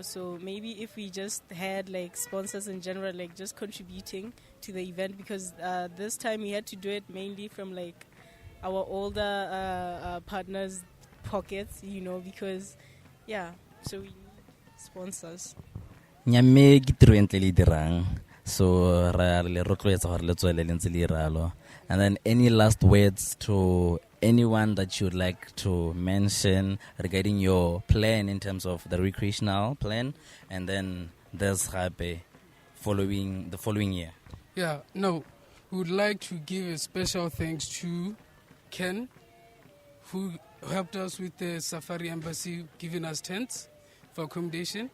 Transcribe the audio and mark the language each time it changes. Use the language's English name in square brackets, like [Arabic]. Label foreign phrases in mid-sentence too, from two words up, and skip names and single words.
[English] So maybe if we just had like sponsors in general, like just contributing to the event, because this time we had to do it mainly from like our older partners' pockets, you know, because so we need sponsors. [Tswana] Nyame ke tiro entle le dirang, so ra le rotloetsa gore le tswele le ntse le iralo. [English] And then any last words to anyone that you'd like to mention regarding your plan in terms of the recreational plan, and then there's Rabe following the following year? Yeah, no, we would like to give a special thanks to Ken, who helped us with the Safari Embassy, giving us tents for accommodation.